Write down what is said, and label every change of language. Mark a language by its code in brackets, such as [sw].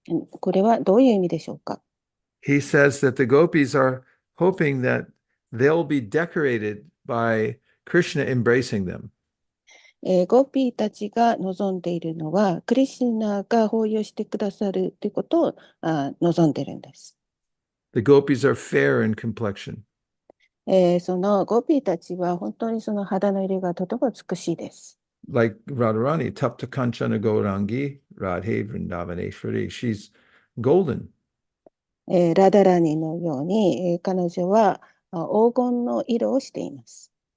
[ja] これはどういう意味でしょうか？ [en] He says that the gopis are hoping that they'll be decorated by Krishna embracing them. [ja] ゴーピーたちが望んでいるのは、クリシュナが抱擁してくださるということを望んでいるんです。 [en] The gopis are fair in complexion. [ja] そのゴーピーたちは本当にその肌の色がとても美しいです。 [en] Like Radharani, [sa] Tapta Kanchana Gaurangi, Radhe Vrindavaneshwari, [en] she's golden. [ja] ラダラニのように、彼女は黄金の色をしています。